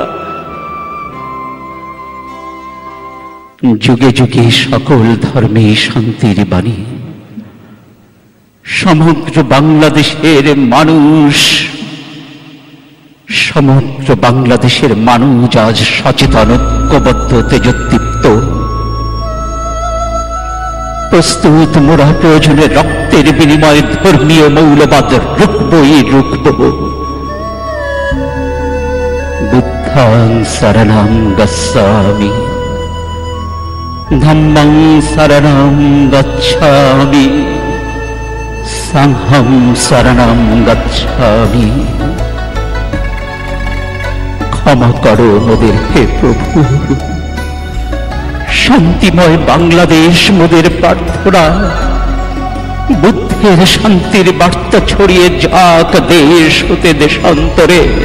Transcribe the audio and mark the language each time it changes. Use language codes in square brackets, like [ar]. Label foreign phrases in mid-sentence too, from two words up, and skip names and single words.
[bn] যুগে যুগে সকল ধর্মে শান্তির বাণী, সমগ্র বাংলাদেশের মানুষ, সমগ্র বাংলাদেশের মানুষ আজ সচেতন, ঐক্যবদ্ধ, তেজোদ্দীপ্ত। প্রস্তুত মোরা প্রয়োজনে রক্তের বিনিময়ে ধর্মীয় মৌলবাদ রুখবই রুখব। [pi] বুদ্ধাং শরণং গচ্ছামি, ধম্মং শরণং গচ্ছামি, সংঘং শরণং গচ্ছামি। [bn] ক্ষমা করো মোদের হে প্রভু। শান্তিময় বাংলাদেশ মোদের প্রার্থনা। বুদ্ধের শান্তির বার্তা ছড়িয়ে যাক দেশ হতে দেশান্তরে।